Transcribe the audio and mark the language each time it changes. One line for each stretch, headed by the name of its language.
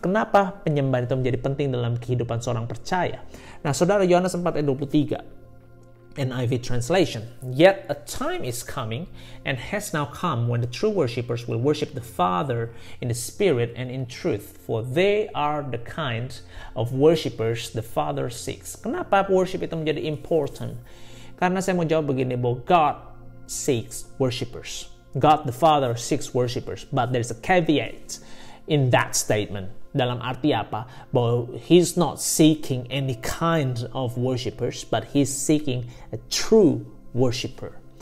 Indonesian: Kenapa penyembahan itu menjadi penting dalam kehidupan seorang percaya? Nah, saudara, Yohanes 4 ayat 23 NIV translation.
English: Yet a time is coming and has now come when the true worshippers will worship the Father in the Spirit and in truth, for they are the kind of worshippers the Father seeks.
Indonesian: Kenapa worship itu menjadi important? Karena saya mau jawab begini, bahwa
English: God seeks worshippers. God the Father seeks worshippers, but there is a caveat in that statement.
Indonesian: Dalam arti apa?
English: Bahwa He's not seeking any kind of worshippers, but He's seeking a true worshipper.